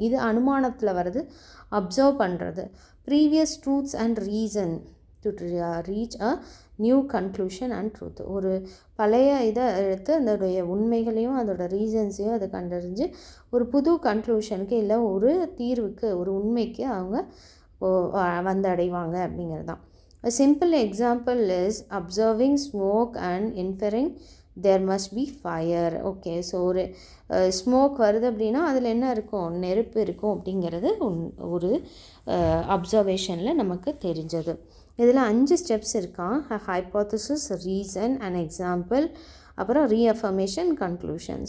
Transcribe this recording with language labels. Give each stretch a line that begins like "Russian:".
Tamil: இது அனுமானத்தில் வருது, அப்சர்வ் பண்ணுறது.
English: Previous truths and reason to reach a new conclusion and truth.
Tamil: ஒரு பழைய இதை எடுத்து அதோடைய உண்மைகளையும் அதோட ரீசன்ஸையும் அதை கண்டறிஞ்சு ஒரு புது கன்க்ளூஷனுக்கு இல்லை ஒரு தீர்வுக்கு ஒரு உண்மைக்கு அவங்க வந்தடைவாங்க அப்படிங்கிறது தான்.
English: A simple example is observing smoke and inferring there must be fire.
Tamil: Okay, so ஒரு ஸ்மோக் வருது அப்படின்னா அதில் என்ன இருக்கும், நெருப்பு இருக்கும் அப்படிங்கிறது ஒரு அப்சர்வேஷனில் நமக்கு தெரிஞ்சது. இதில் 5 ஸ்டெப்ஸ் இருக்கான். ஹைப்போதசிஸ், ரீசன், அண்ட் எக்ஸாம்பிள், அப்புறம் ரீஅஃபர்மேஷன், கன்க்ளூஷன்.